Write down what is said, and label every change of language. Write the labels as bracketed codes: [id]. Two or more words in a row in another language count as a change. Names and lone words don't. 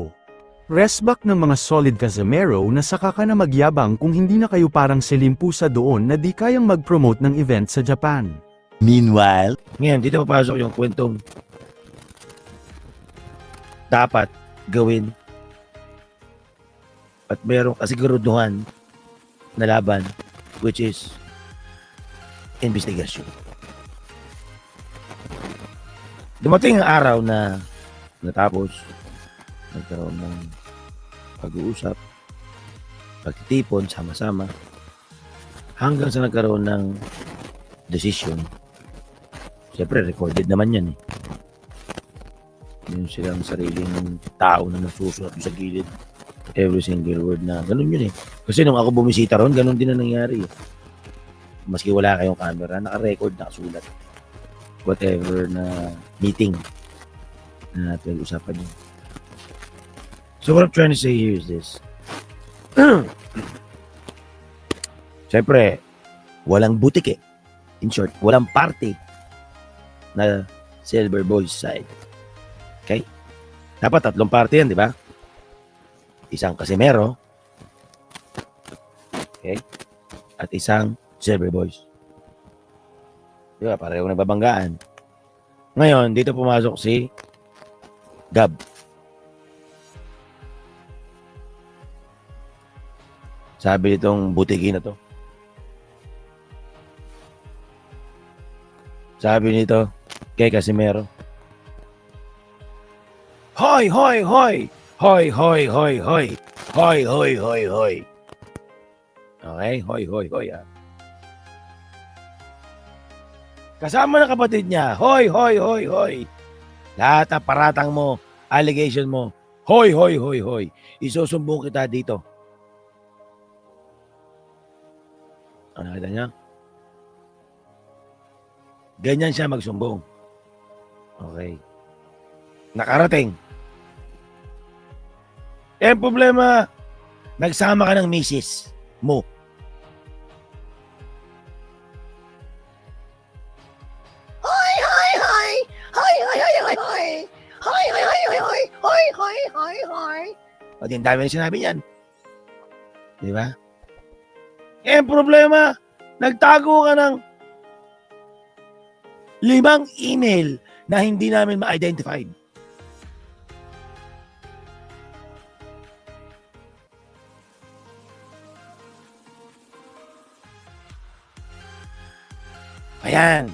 [tl] Resback ng mga solid Casimero na saka ka na magyabang kung hindi na kayo parang silimpusa doon na di kayang mag-promote ng event sa Japan. Meanwhile, ngayon dito papasok yung kwentong dapat gawin at merong kasiguruduhan na laban, [en] which is investigation. [tl] Dumating ang araw na natapos, nagkaroon ng pag-uusap, pagtitipon, sama-sama, hanggang sa nagkaroon ng decision. Siyempre, recorded naman yan eh. Yun silang sariling tao na nasusulat sa gilid. [en] Every single word [tl] na, ganun yun eh. Kasi nung ako bumisita ron, ganun din na nangyari eh. Maski wala kayong camera, naka-record, nakasulat. Whatever na meeting na pinag-usapan yun. [en] So what I'm trying to say here is this. [tl] Siyempre, walang butik eh. [en] In short, [tl] walang party na Silver Boys side. Okay? Dapat 3 party yan, di ba? Isang Casimero. Okay? At isang Silver Boys. Di ba? Parehong nababanggaan. Ngayon, dito pumasok si Gab. Sabi nitong butiki na to. Sabi nito kay Casimero, Hoy, hoy, hoy! Hoy, hoy, hoy, hoy! Hoy, hoy, hoy, hoy! Okay? Hoy, hoy, hoy, ah. Kasama ng kapatid niya, hoy, hoy, hoy, hoy! Lahat ng paratang mo, allegation mo, hoy, hoy, hoy, hoy! Isusumbong kita dito. Ano nakita niya? Ganyan siya magsumbong. Okay. Nakarating. Eh, problema, nagsama ka ng misis mo. Hoy, hoy, hoy! Hoy, hoy, hoy, hoy, hoy! Hoy, hoy, hoy, hoy, hoy! Hoy, hoy, hoy, hoy! O, di ang dami na sinabi niyan. Di ba? Eh, problema, nagtago ka ng 5 email na hindi namin ma-identified. Ayan.